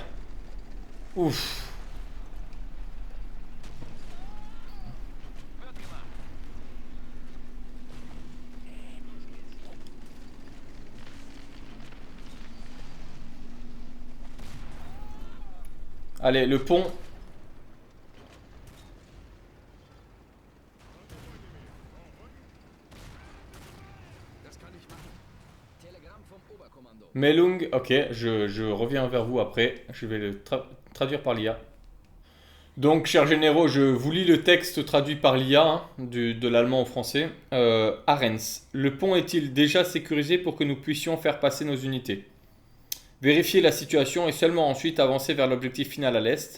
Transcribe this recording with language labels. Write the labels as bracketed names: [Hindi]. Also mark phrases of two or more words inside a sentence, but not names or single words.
[French] Ouf. Allez, le pont. [German] Das kann ich machen. Telegramm vom Oberkommando. Melung, [French] ok, je reviens vers vous après. Je vais le traduire par l'IA. Donc, chers généraux, je vous lis le texte traduit par l'IA, hein, de l'allemand au français. Arens, le pont est-il déjà sécurisé pour que nous puissions faire passer nos unités? Vérifier la situation et seulement ensuite avancer vers l'objectif final à l'est.